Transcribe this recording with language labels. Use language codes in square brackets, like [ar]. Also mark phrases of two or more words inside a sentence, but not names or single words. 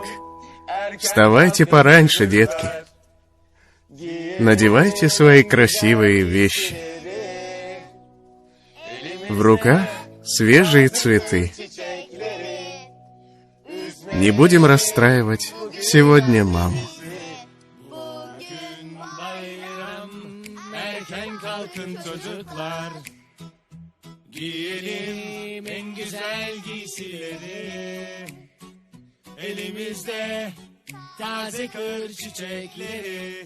[ru] Вставайте пораньше, детки. Надевайте свои красивые вещи. В руках свежие цветы. Не будем расстраивать сегодня маму. [tr] Çocuklar, giyelim en güzel giysileri. Elimizde taze kır çiçekleri.